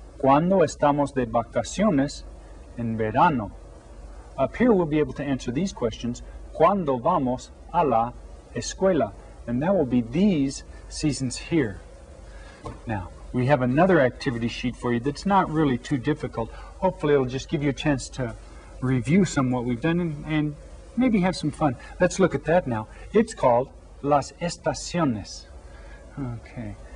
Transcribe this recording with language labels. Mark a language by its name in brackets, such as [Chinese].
[Spanish] ¿Cuándo estamos de vacaciones en verano? [English] Up here we'll be able to answer these questions. [Spanish] ¿Cuándo vamos a la escuela? [English] And that will be these seasons here. Now, we have another activity sheet for you that's not really too difficult. Hopefully it'll just give you a chance to review some what we've done and maybe have some fun. Let's look at that now. It's called Las Estaciones. Okay.